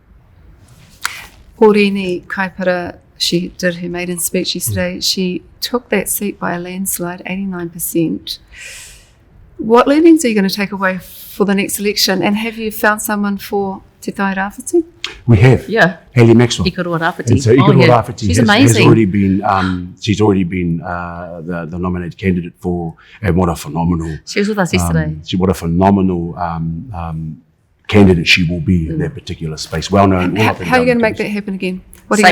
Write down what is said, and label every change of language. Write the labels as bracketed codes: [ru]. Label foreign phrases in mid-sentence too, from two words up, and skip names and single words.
[en] Horini Kaipara, she did her maiden speech yesterday. She took that seat by a landslide, 89%. What learnings are you going to take away for the next election? And have you found someone for Te Tai Rāwhiti? We have. Yeah. Hayley Maxwell. Ikaroa-Rāwhiti. And so Ikaroa-Rāwhiti She's has amazing. already been, she's already been the nominated candidate for, and what a phenomenal, She was with us yesterday. what a phenomenal candidate she will be in that particular space. Well known. all How up and are you down going to the make that coast. happen again? What are you